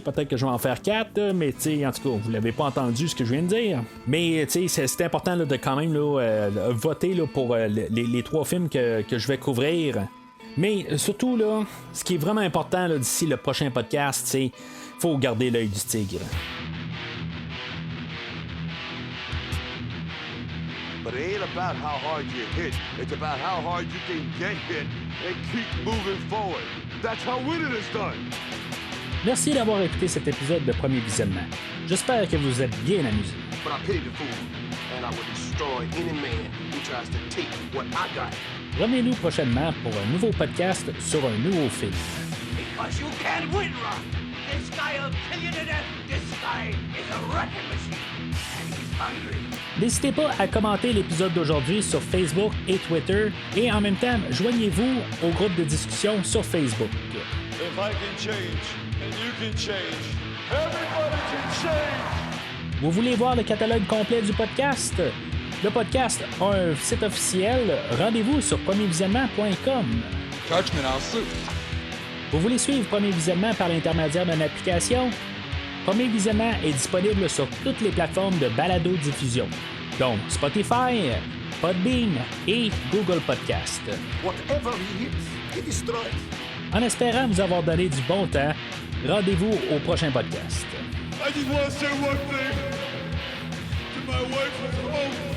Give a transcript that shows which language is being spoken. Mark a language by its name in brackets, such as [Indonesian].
[French] Peut-être que je vais en faire 4, mais en tout cas, vous l'avez pas entendu ce que je viens de dire. Mais c'est important là, de quand même là, voter là, pour les 3 films que je vais couvrir. Mais surtout, là, ce qui est vraiment important là, d'ici le prochain podcast, c'est faut garder l'œil du tigre. [English] But it ain't about how hard you hit. It's about how hard you can get hit and keep moving forward. That's how winning is done. [French] Merci d'avoir écouté cet épisode de Premier Visionnement. J'espère que vous vous êtes bien amusés. [English] But I pity the fool, and I will destroy any man who tries to take what I got. [French] Revenez-nous prochainement pour un nouveau podcast sur un nouveau film. [English] Because you can't win, Rock. This guy will kill you to death. This guy is a wrecking machine. And he's hungry. [French] N'hésitez pas à commenter l'épisode d'aujourd'hui sur Facebook et Twitter et en même temps, joignez-vous au groupe de discussion sur Facebook. [English] If I can change, and you can change, everybody can change. [French] Vous voulez voir le catalogue complet du podcast? Le podcast a un site officiel. Rendez-vous sur premiervisionnement.com. [English] Judgment, I'll suit. [French] Vous voulez suivre Premier Visionnement par l'intermédiaire d'une application? Premier Visionnement est disponible sur toutes les plateformes de balado-diffusion, donc Spotify, Podbean et Google Podcast. [English] Whatever he hits, he destroys. [French] En espérant vous avoir donné du bon temps, rendez-vous au prochain podcast. [English] I just want to say one thing to my wife at home.